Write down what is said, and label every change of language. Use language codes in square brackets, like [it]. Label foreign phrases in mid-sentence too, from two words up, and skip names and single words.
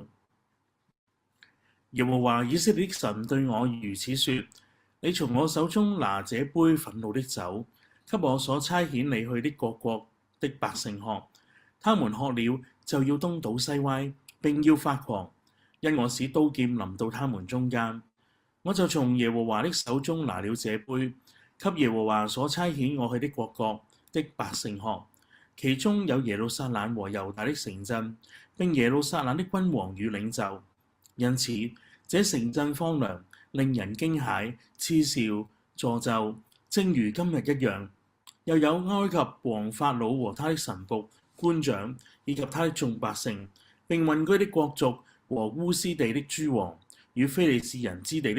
[zh] 耶和華以色列的神對我如此說：你從我手中拿這杯憤怒的酒，給我所差遣你去的各國的百姓喝，他們喝了就要東倒西歪，並要發狂，因我使刀劍臨到他們中間。我就從耶和華的手中拿了這杯，給耶和華所差遣我去的各國的百姓喝，其中有耶路撒冷和猶大的城鎮，並耶路撒冷的君王與領袖。因此這城鎮荒涼，令人驚駭、嗤笑、詛咒，正如今日一樣。又有埃及王法老和他的臣僕、官長，以及他的眾百姓，並混居的國族和烏斯地的諸王，與非利士人之地的